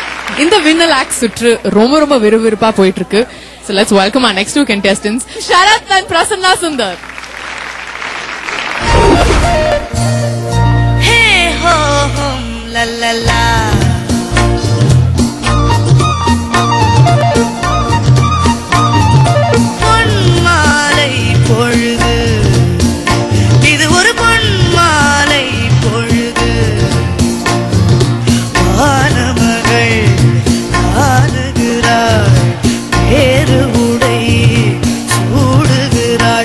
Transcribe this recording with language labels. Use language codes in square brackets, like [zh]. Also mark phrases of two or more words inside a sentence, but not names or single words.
[ta] இந்த வின்னல் ஆக்ட் சுற்று ரொம்ப ரொம்ப விறுவிறுப்பா போயிட்டு இருக்கு. [en] So let's welcome our next two contestants, Sharath and Prasanna Sundar. Hey ho hum la la la. [ta] பொன்மாலை பொழுது, இது ஒரு பொன்மாலை பொழுது. வானமகள் ஆடுகிறாள், வேறு உடை சூடுகிறாள்.